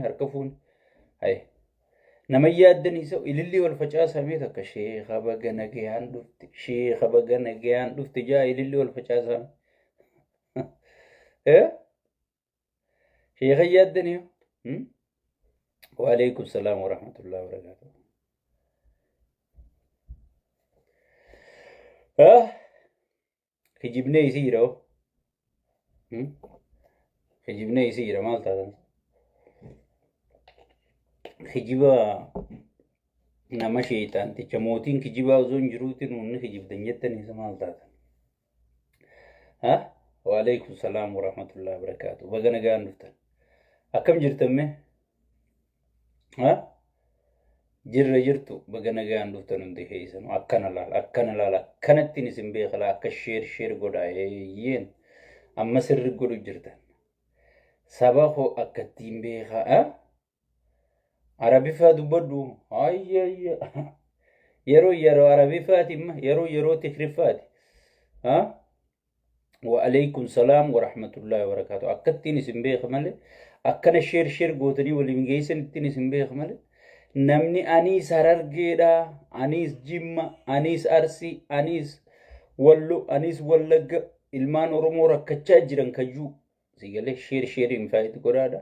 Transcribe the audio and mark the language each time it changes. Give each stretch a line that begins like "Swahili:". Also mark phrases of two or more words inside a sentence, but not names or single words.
Oromo: Hay nama yaaddanii isa ilillii wal facaasamee takka sheekha baga nagayaan dhufte jaa ilillii wal facaasame. Sheekha yaaddanii.
Arabic: وعليكم السلام ورحمة الله وبركاته.
Oromo: Kijibnee isiidha maal taatan? Kijiba nama sheeyxaanticha mootiin kijibaa osoo hin jiruutiin humni kijibdan jettan isa maal taatan?
Arabic: وعليكم السلام ورحمة الله وبركاته.
Oromo: Baga nagaan dhuftan. Akkam jirtamme? Jirtu baga nagaan dhuftan hundi keessanuu akkana laal akkanattiin isin beekala akka share godha yeen amma sirri godhu jirtan saba hoo akkattiin beeka. Arabifaa dubbadhu ayya yeroo arabifaati imma yeroo tikrifaati.
Arabic: وعليكم السلام ورحمة الله وبركاته.
Oromo: Akkattiin isin beeka malee akkana share gootanii waliin geessanittiin isin beeka malee. Namni anis Harargeedha, anis Jimma, anis Arsii, anis Wallo, anis Wallagga ilmaan Oromoo rakkachaa jiran kayyuu sigalee
English: share invite
Oromo: godhaadha.